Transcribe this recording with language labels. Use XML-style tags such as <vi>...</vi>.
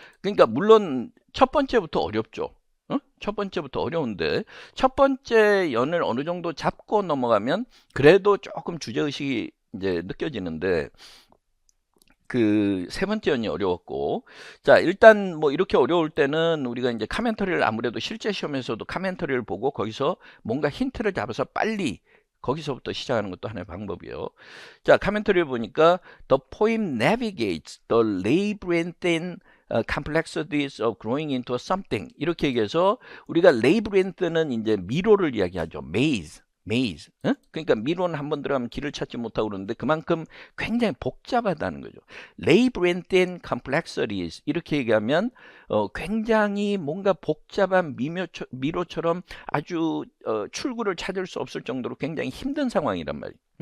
<ko>그러니까 물론 첫 번째부터 어렵죠. 첫 번째부터 어려운데 첫 번째 연을 어느 정도 잡고 넘어가면 그래도 조금 주제의식이 이제 느껴지는데 그 세 번째 연이 어려웠고, 자 일단 뭐 이렇게 어려울 때는 우리가 이제 카멘터리를 아무래도 실제 시험에서도 카멘터리를 보고 거기서 뭔가 힌트를 잡아서 빨리 거기서부터 시작하는 것도 하나의 방법이에요.</ko> <en>자 카멘터리를 보니까 The poem navigates the labyrinthine complexities of growing into something</en> <ko>이렇게 얘기해서 우리가 labyrinth는 이제 미로를 이야기하죠.</ko> <en>maze.</en> <ko>그러니까 미로는 한번 들어가면 길을 찾지 못하고 그러는데 그만큼 굉장히 복잡하다는 거죠. labyrinthine complexities 이렇게 얘기하면 굉장히 뭔가 복잡한 미로처럼 아주 출구를 찾을 수 없을 정도로 굉장히 힘든 상황이란 말이에요.</ko>